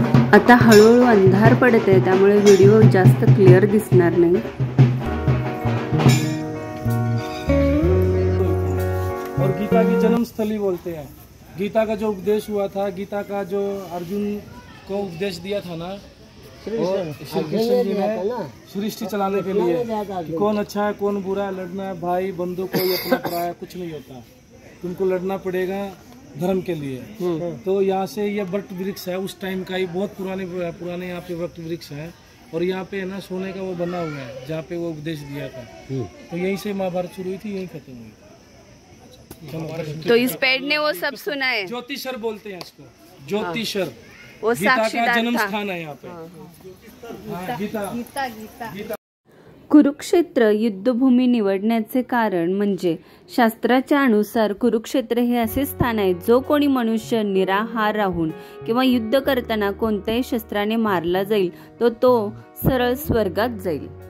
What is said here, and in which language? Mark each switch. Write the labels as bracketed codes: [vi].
[mr] आता हळूहळू अंधार पडत आहे, त्यामुळे व्हिडिओ जास्त क्लिअर दिसणार नाही। [hi] और गीता की जन्मस्थली बोलते हैं। गीता का जो उपदेश हुआ था, गीता का जो अर्जुन को उपदेश दिया था ना, श्री कृष्ण जी ने सृष्टि चलाने के लिए कि कौन अच्छा है कौन बुरा है, लड़ना है भाई बंधु कोई अपना पराया कुछ नहीं होता, तुमको लड़ना पड़ेगा धर्म के लिए। तो यहाँ से ये वट वृक्ष है, उस टाइम का ही बहुत पुराने यहाँ पे वट वृक्ष है। और यहाँ पे है ना सोने का वो बना हुआ है जहाँ पे वो उपदेश दिया था। तो यहीं से महाभारत शुरू हुई थी, यहीं खत्म हुई। तो इस पेड़ ने वो सब सुना है। ज्योतिषर बोलते हैं इसको, ज्योतिषर। वो गीता का जन्म स्थान है यहाँ पे। गीता। [mr] कुरुक्षेत्र युद्धभूमी निवडण्याचे कारण म्हणजे शास्त्राच्या अनुसार कुरुक्षेत्र हे असे स्थान आहे जो कोणी मनुष्य निराहार राहून किंवा युद्ध करताना कोणत्याही शस्त्राने मारला जाईल तो सरळ स्वर्गात जाईल।